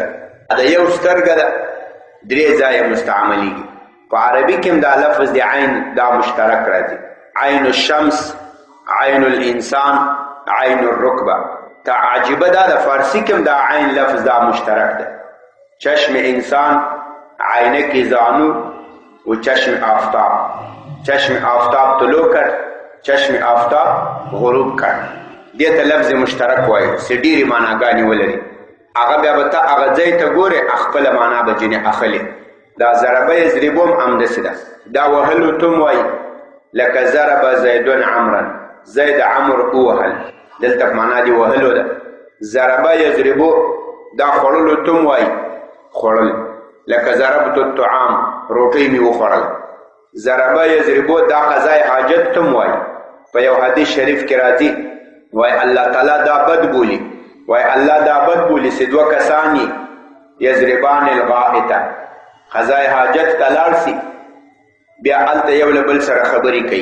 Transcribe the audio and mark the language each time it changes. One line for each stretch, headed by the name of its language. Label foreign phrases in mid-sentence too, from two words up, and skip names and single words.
Pashto: دا یو سترګه ده، 3 ځایه مستعملیږي. په عربي کې هم دا لفظ د عین دا مشترک راځي.
Arabic: عین الشمس، عین الانسان، عین الرکبه.
Pashto: تعجبه دا د فارسی کې هم دا عین لفظ دا مشترک ده.
Persian: چشم انسان، عینک زانو و چشم آفتاب. چشم آفتاب طلوع کرد، چشم آفتاب غروب کرد.
Pashto: دې ته لفظ مشترک وایي چې ډېرې معناګانې ولري. هغه بیا به ته هغه ځای ته ګورې، خپله معنا به ځینې اخلې. دا
Arabic: ضربه یضربو
Pashto: هم همداسې ده. دا وهلو ته هم وایي، لکه
Arabic: ضرب زیدون عمرا،
Pashto: زید عمر ووهل، دلته په معنا د وهلو ده.
Arabic: ضربه یضربو
Pashto: دا خوړلو ته هم وایي، خوړل، لکه
Arabic: ضربت الطعام،
Pashto: روټۍ مې وخوړل.
Arabic: ضربه یضربو
Pashto: دا قضای حاجت ته هم وایي. په یو حدیث شریف کې راځي، وای
Arabic: الله تعالی
Pashto: دا بد بولی، وای الله دا بد بولی چې 2 کسانی
Arabic: یضربان الغائطه،
Pashto: قضای حاجت ته لاړ شي، بیا هلته یو له بل سره خبرې کوي.